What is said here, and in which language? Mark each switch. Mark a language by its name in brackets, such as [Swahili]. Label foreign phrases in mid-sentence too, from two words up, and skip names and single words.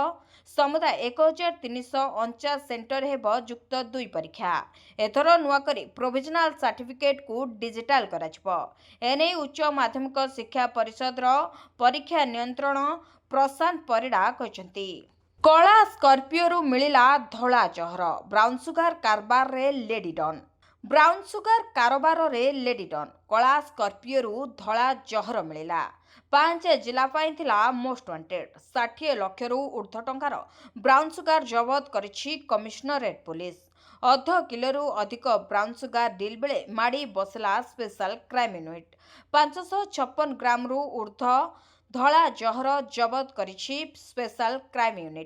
[Odia] ସମୁଦାୟ 1349 ସେଣ୍ଟର ହେବ ଯୁକ୍ତ 2 ପରୀକ୍ଷା। ଏଥର ନୂଆ କରି [English] provisional certificate [Odia] କୁ ଡିଜିଟାଲ କରାଯିବ। ଏନେ ଉଚ୍ଚ ମାଧ୍ୟମିକ ଶିକ୍ଷା ପରିଷଦ ର ପରୀକ୍ଷା ନିୟନ୍ତ୍ରଣ ପ୍ରଶାନ୍ତ ପରିଡ଼ା କହୁଛନ୍ତି। କଳା ସ୍କର୍ପିଓ ରୁ ମିଳିଲା ଧଳା ଜହର, [English] brown sugar [Odia] କାରବାର ରେ [English] lady don. brown sugar [Odia] କାରବାର ରେ [English] lady don [Odia] କଳା ସ୍କର୍ପିଓ ରୁ ଧଳା ଜହର ମିଳିଲା। 5 ଜିଲ୍ଲା ପାଇଁ ଥିଲା [English] most wanted. [Odia] 60 ଲକ୍ଷ ରୁ ଊର୍ଦ୍ଧ୍ୱ ଟଙ୍କାର ବ୍ରାଉନ ସୁଗାର ଜବତ କରିଛି [English] commissionerate police. [Odia] ଅର୍ଦ୍ଧ କିଲୋ ରୁ ଅଧିକ [English] brown sugar deal [Odia] ବେଳେ ମାଡ଼ି ବସିଲା [English] special crime unit. [Odia] 556 ଗ୍ରାମ ରୁ ଊର୍ଦ୍ଧ୍ୱ ଧଳା ଜହର ଜବତ କରିଛି [English] special crime unit.